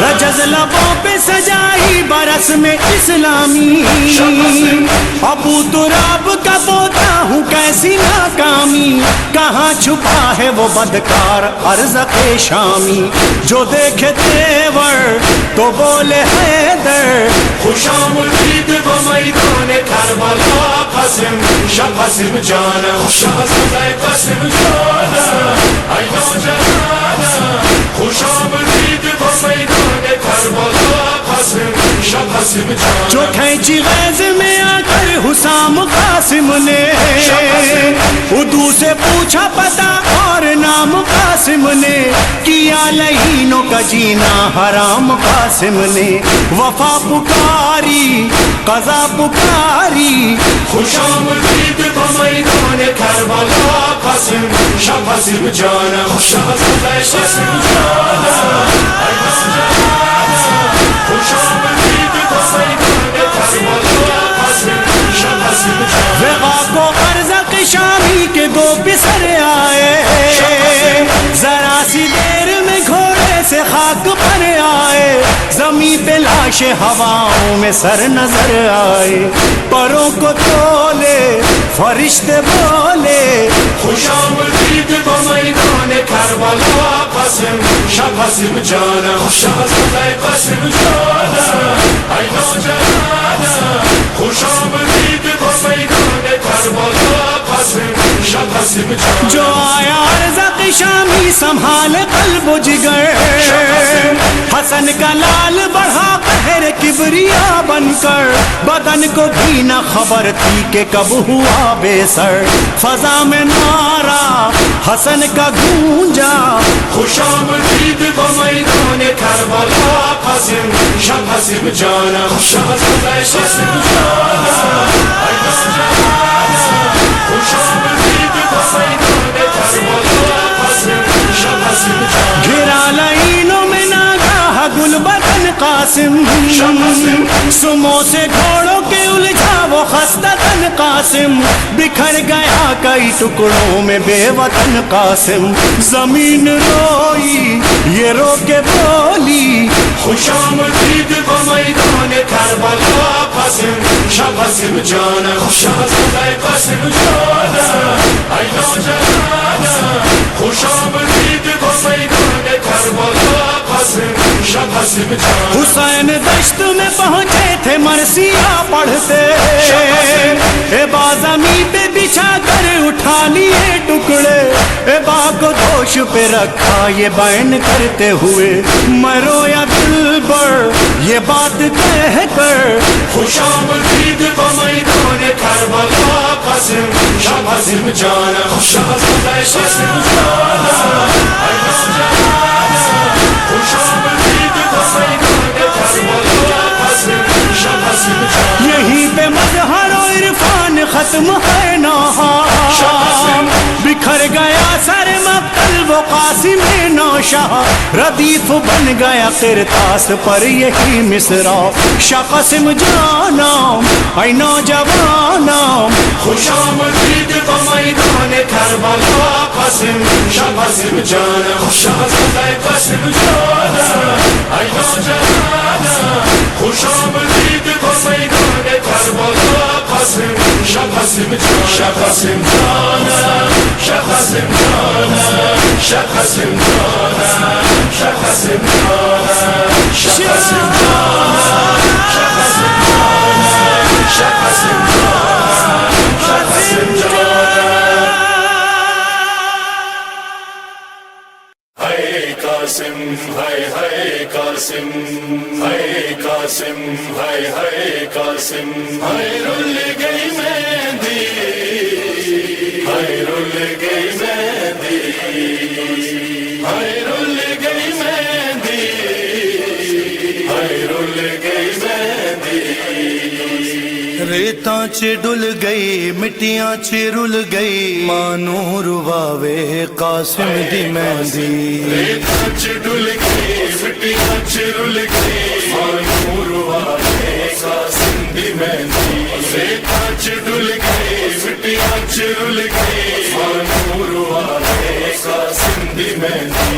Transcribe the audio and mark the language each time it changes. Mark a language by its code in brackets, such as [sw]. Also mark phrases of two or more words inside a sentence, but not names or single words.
[ur] رجز لبوں پہ سجائی برس میں اسلامی، ابو تراب کا پوتا ہوں کیسی ناکامی، کہاں چھپا ہے وہ بدکار ارزق شامی، جو دیکھے تیور تو بولے حیدر، [fa] خوش آمدید به میدان کربلا قاسم شاه قاسم جانم شاهزاده قاسم جانم ای نوجوانم خوش آمدید به میدان کربلا قاسم شاه قاسم جانم [ur] جو کھینچی غیظ میں آ کر حسام قاسم نے ادو سے پوچھا پتا اور نام قاسم نے، کیا لہینوں کا جینا حرام قاسم نے، وفا پکاری قضا پکاری، [fa] خوش آمدید به میدان کربلا قاسم شاه قاسم جانم شاهزاده قاسم جانم ای نوجوانم خوش آمدید به میدان کربلا قاسم شاه قاسم جانم [ur] وقا کو ارزق شامی کے دو پسر آئے، ذرا سی دیر میں گھوڑے سے خاک پر آئے، زمین پہ لاش ہواؤں میں سر نظر آئے، پروں کو تولے فرشتے بولے، [fa] خوش آمدید به میدان کربلا قاسم شاه قاسم جانم شاهزاده قاسم جانم ای نوجوانم خوش آمدید به میدان کربلا قاسم شاه قاسم جانم [ur] جو آیا ارزق شامی سنبھال قلب و جگر، حسن کا لال بڑھا قہر کبریا بن کر، بدن کو بھی نہ خبر تھی کہ کب ہوا بے سر، فضا میں نعرہ حسن کا گونجا، [fa] خوش آمدید به میدان کربلا قاسم شاه قاسم جانم شاهزاده قاسم جانم ای نوجوانم خوش آمدید به میدان کربلا قاسم شاه قاسم جانم [ur] گھرا لائنوں میں ناگاہ گل بدن قاسم، سموں سے گھوڑوں کے الجھا وہ خستہ تن قاسم، بکھر گیا کئی ٹکڑوں میں بے وطن قاسم، زمین روئی یہ رو کے بولی، [fa] خوش آمدید به میدان کربلا قاسم شاه قاسم جانم شاهزاده قاسم جانم ای نوجوانم خوش آمدید به میدان کربلا قاسم شاه قاسم جانم [ur] حسین دشت میں پہنچے تھے مرثیہ پڑھتے، ابا زمین پہ بچھا کر اٹھا لیے ٹکڑے، ابا کو دوش پہ رکھا یہ بیان کرتے ہوئے، میں رویا دل بر یہ بات کہہ کر، [fa] خوش آمدید به میدان کربلا قاسم شاه قاسم جانم شاهزاده قاسم جانم ای نوجوانم خوش آمدید به میدان کربلا قاسم شاه قاسم جانم [ur] یہیں پہ مظہر و عرفان ختم ہے نہاں، بکھر گیا سر مقتل وہ قاسم نوشاہ، ردیف بن گیا قرطاس پر یہی مصرع، [fa] شاہ قاسم جانم ای نوجوانم، خوش آمدید به میدان کربلا قاسم شاه قاسم جانم شاهزاده قاسم جانم ای نوجوانم خوش آمدید به میدان کربلا قاسم شاه قاسم جانم شاه قاسم جانم شاه قاسم جانم شاه قاسم جانم شقاسم جانم شقاسم جانم شقاسم جانم شقاسم جانم شقاسم جانم [pa] ہے قاسم ہے قاسم ہے قاسم ہے قاسم ہے رول گئی مہندی ہے رول گئی مہندی ہے رول گئی مہندی ہے رول گئی مہندی ریتاں چ ڈل گئی مٹیاں چ رل گئی مانو رواوے قاسم دی مہندی ریتاں چ ڈل گئی مٹیاں چ رل گئی مانو رواوے قاسم دی مہندی ریتاں چ ڈل گئی مٹیاں چ رل گئی مانو رواوے قاسم دی مہندی